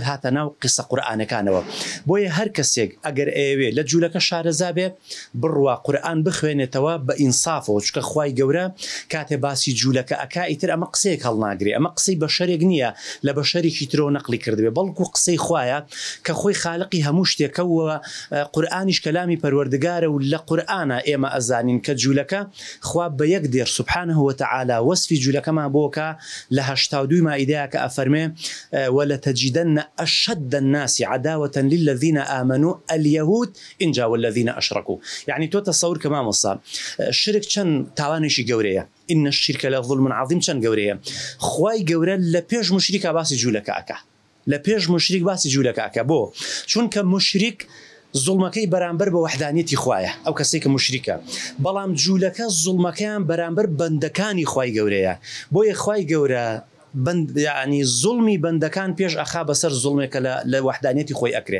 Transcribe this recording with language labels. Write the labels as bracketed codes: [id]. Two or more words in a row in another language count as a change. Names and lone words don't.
[ckb] هاتە ناو قسە قورئانەکانەوە بۆیە هەر کەسێک ئەگەر ئەوێ لە جوولەکە شارەزا بێ بڕوا قورئان بخوێنێتەوە بە ئینسافەوە چکە خوای گەورە کاتێ باسی جوولەکە ئەکا ئیتر ئەمە قسەیەک هەڵناگرێ ئەمە قسەی بەشەرێک نییە لە بەشەرێکی ترەوە نەقلی کردبێ بەڵکو قسەی خوایە کە خۆی خالقی هەموو شتێکەوە قورئانیش کەلامی پەروەردگارە و لە قورئانە ئێمە ئەزانین کە جوولەکە خوا بە یەک دێر [ar] سوبحانه وتعالى [ckb] وەصفی جوولەکەمان بۆکە لە 82 مائیدەیە کە ئەفەرمێ [ar] ولتجدن أشد الناس عداوة للذين آمنوا اليهود إن جاءوا الذين أشركوا [ckb] يعني تو تصور كما مصاب شرك چەند تاوانێکی گەورەیە [ar] إن الشرك لظلم عظيم [ckb] چەند گەورەیە خوای گەورە لە پێش مشریکە باسی جوولەکە ئەکا لە پێش مشریک باسی جوولەکە ئەکا بۆ چونکە مشریک زوڵمەکەی بەرامبەر بە وەحدانیەتی خوایە ئەو کەسێک کە مشریکە بەڵام جوولەکە زوڵمەکەیان بەرامبەر بەندەکانی خوای گەورەیە بۆیە خوای گەورە بند يعني زڵمی بەندەکان پێش ئەخا بەسەر زڵمێکە لە وەحدانیەتی خۆی ئەکرێ.